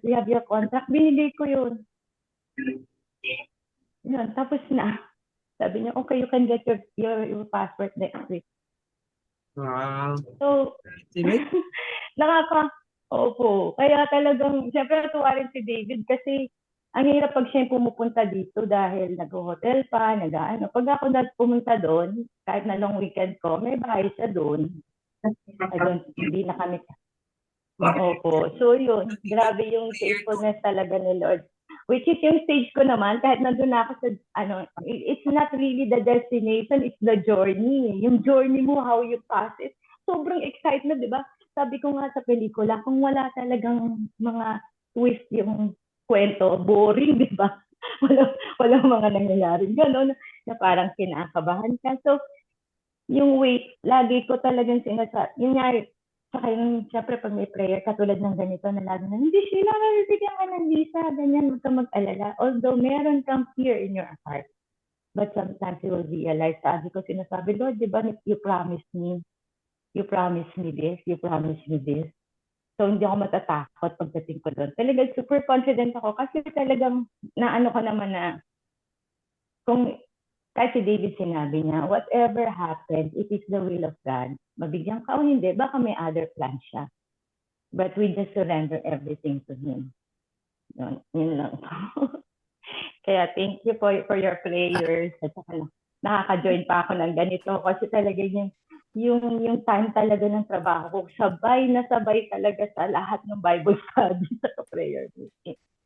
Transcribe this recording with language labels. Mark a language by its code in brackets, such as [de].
[en] Do you have your contract? [tl] Binigay ko yun. Yun, tapos na. Sabi niya, [en] okay, you can get your passport next week. Wow. [tl] So, opo. Kaya talagang, siyempre natuwa rin si David kasi ang hirap pag siya pumupunta dito dahil nag-hotel pa, Pag ako pumunta doon, kahit na long weekend ko, may bahay siya doon. Hindi na kami. Opo. So yun, grabe yung faithfulness talaga ni Lord. [en] Which is [tl] yung stage ko naman, kahit nandun na ako sa, [en] it's not really the destination, it's the journey. Yung journey mo, how you pass it. [tl] Sobrang excitement, di ba? Sabi ko nga sa pelikula, kung wala talagang mga twist yung kwento, boring, di ba? Walang mga nangyayari. Ganon, na parang kinakabahan ka. So, yung wait, lagi ko talagang sinasabi. Yun nga, saka yung, syempre, pag may prayer, katulad ng ganito, na lagi na, hindi sila nabibigyan ka ng visa, ganyan, huwag ka mag-alala. [en] Although, [tl] meron kang [en] fear in your heart. But sometimes you will realize, [tl] sabi ko sinasabi, Lord, di ba, [en] you promised me this, you promised me this. [tl] So, hindi ako matatakot pagdating ko doon. Talagang super confident ako kasi talagang naano ko naman na kung kahit si David sinabi niya, [en] whatever happens, it is the will of God. [tl] Mabigyan ka o hindi, baka may other plan siya. [en] But we just surrender everything to Him. [tl] Yun lang. Kaya [en] thank you for your prayers. [tl] At saka nakaka-join pa ako ng ganito kasi talaga yung time talaga ng trabaho ko, sabay talaga sa lahat ng Bible study sa prayer meeting.